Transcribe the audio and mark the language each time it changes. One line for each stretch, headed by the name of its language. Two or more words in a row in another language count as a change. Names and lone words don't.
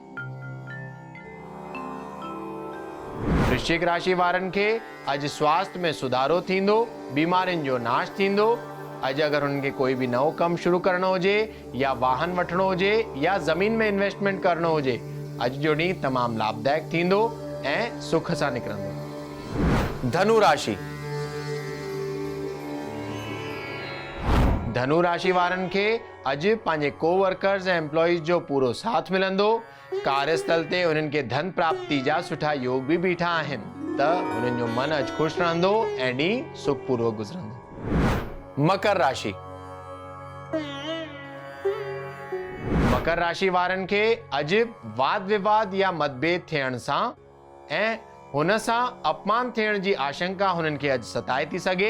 Sindhi: वृश्चिक राशि वारनि खे अॼु स्वास्थ्य में सुधारो थींदो। बीमारियुनि जो नाश थींदो। अॼु अगरि हुननि खे कोई भी नओं कमु शुरू करणो हुजे या वाहन वठणो हुजे या ज़मीन में इन्वेस्टमेंट करणो हुजे, अॼु जो ॾींहुं तमामु लाभदायक थींदो ऐं सुख सां निकिरंदो। धनु राशि। धनु राशि वारनि खे अॼु पंहिंजे कोवर्कर्स ऐं एम्प्लॉइज जो पूरो साथ मिलंदो। कार्यस्थल ते उन्हनि खे धन प्राप्ति जा सुठा योग भी बीठा आहिनि। त हुननि जो मन अॼु ख़ुशि रहंदो ऐं ॾींहुं सुखपूर्वक गुज़रंदो। मकर राशि। मकर राशि वारनि खे अॼु वाद विवाद या मतभेद थियण सां ऐं हुन सां अपमान थियण जी आशंका हुननि खे अॼु सताए थी सघे।